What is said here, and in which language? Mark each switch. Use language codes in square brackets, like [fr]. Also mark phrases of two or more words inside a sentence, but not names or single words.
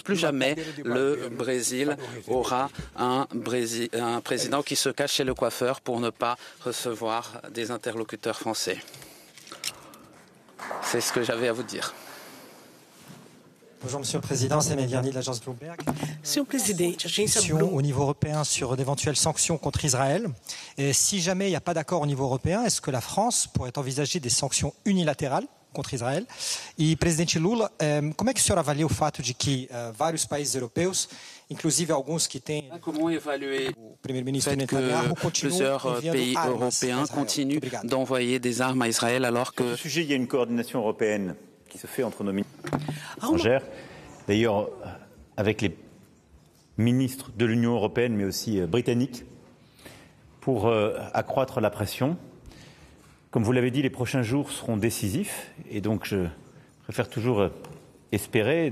[fr] Plus jamais le Brésil aura un président qui se cache chez le coiffeur pour ne pas recevoir des interlocuteurs français. C'est ce que j'avais à vous dire. Bonjour Monsieur le Président, c'est Méliani de l'agence Bloomberg. [pt] Senhor Presidente, agência Bloomberg. [fr] Au niveau européen sur d'éventuelles sanctions contre Israël. Et si jamais il n'y a pas d'accord au niveau européen, est-ce que la France pourrait envisager des sanctions unilatérales contra Israel? [pt] E, presidente Lula, como é que o senhor avalia o fato de que vários países europeus, inclusive alguns que têm [fr] Comment évaluer [pt] o primeiro-ministro [fr] le fait [pt] Netanyahu, que continuam [fr] plusieurs pays [pt] enviando [fr] européens [pt] armas a Israel? [fr] continuent [pt] Obrigado. [fr] d'envoyer des armes à Israël alors que... Sur ce sujet, il y a une coordination européenne qui se fait entre nos ministres étrangères. D'ailleurs, avec les ministres de l'Union européenne, mais aussi britanniques, pour accroître la pression. Comme vous l'avez dit, les prochains jours seront décisifs et donc je préfère toujours espérer.